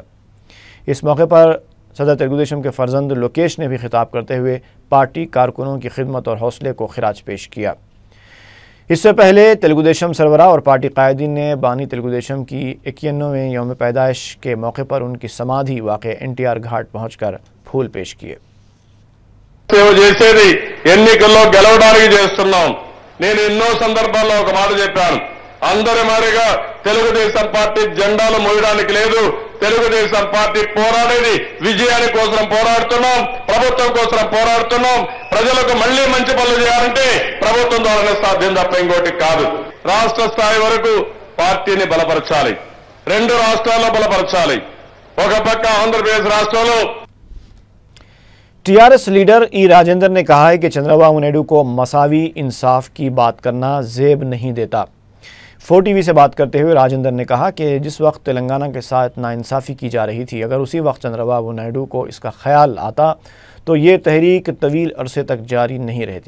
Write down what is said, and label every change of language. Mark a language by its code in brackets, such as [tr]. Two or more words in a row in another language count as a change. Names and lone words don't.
[ur] اس موقع پر صدر تلگو دیشم کے فرزند لوکیش نے بھی خطاب کرتے ہوئے پارٹی کارکنوں کی خدمت اور حوصلے کو خراج پیش کیا۔ اس سے پہلے تلگو دیشم سربراہ اور پارٹی قائدین نے بانی تلگو دیشم کی 91ویں یوم پیدائش کے موقع پر ان کی سمادھی واقع NTR گھاٹ پہنچ کر پھول پیش کیے۔ [te] నేను ఎన్నో సందర్భాల్లో ఒక మాట చెప్పాను, అందరి మారిగా తెలుగుదేశం పార్టీ జెండాలు మోయడానికి లేదు, తెలుగుదేశం పార్టీ పోరాడేది విజయాని కోసం పోరాడుతున్నాం, ప్రభుత్వం కోసం పోరాడుతున్నాం, ప్రజలకు మళ్లీ మంచి పనులు చేయాలంటే ప్రభుత్వం ద్వారానే సాధ్యం తప్ప ఇంకోటి కాదు। రాష్ట్ర స్థాయి వరకు పార్టీని బలపరచాలి, రెండు రాష్ట్రాల్లో బలపరచాలి, ఒక పక్క ఆంధ్రప్రదేశ్ రాష్ట్రంలో। [ur] TRS لیڈر ای راجندر نے کہا ہے کہ چندرا بابو نائیڈو کو مساوی انصاف کی بات کرنا زیب نہیں دیتا۔ 4TV سے بات کرتے ہوئے راجندر نے کہا کہ جس وقت تلنگانہ کے ساتھ ناانصافی کی جا رہی تھی، اگر اسی وقت چندرا بابو نائیڈو کو اس کا خیال آتا تو یہ تحریک طویل عرصے تک جاری نہیں رہتی۔